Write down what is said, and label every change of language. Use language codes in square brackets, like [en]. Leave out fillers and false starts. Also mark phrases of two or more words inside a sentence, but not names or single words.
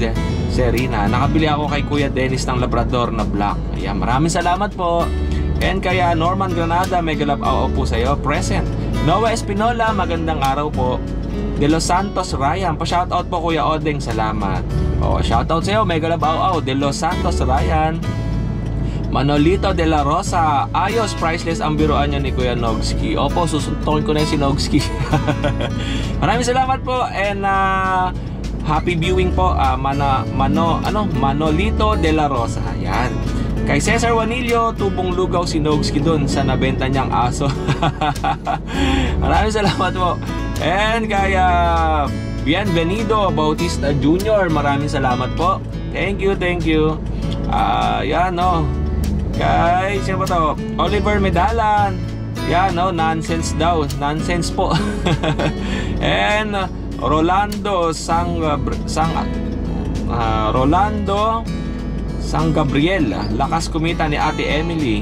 [tl] Serena, nakabili ako kay Kuya Dennis ng Labrador na black. Ayan, maraming salamat po. And kaya Norman Granada, [en] mega love [tl] aw po sa iyo, present. Noah Espinola, magandang araw po. De Los Santos Ryan, pa-shoutout po Kuya Odeng, salamat. Shoutout sa iyo, [en] mega love [tl] aw. De Los Santos Ryan. Manolito de la Rosa, ayos, priceless ang biruan niya ni Kuya Nogski. Opo, susuntokin ko na si Nogski. Maraming salamat po. And [en] happy viewing [tl] po Manolito de la Rosa. Yan. Kay Cesar Juanillo, tubong lugaw si Nogski dun sa nabenta niyang aso. Maraming salamat po. And kaya Bienvenido Bautista Jr., maraming salamat po. [en] Thank you. [tl] Yan kay sino ba to? Oliver Medalan. Yan nonsense daw. Nonsense po. And Rolando Sang Gabriel, lakas kumita ni Ate Emily.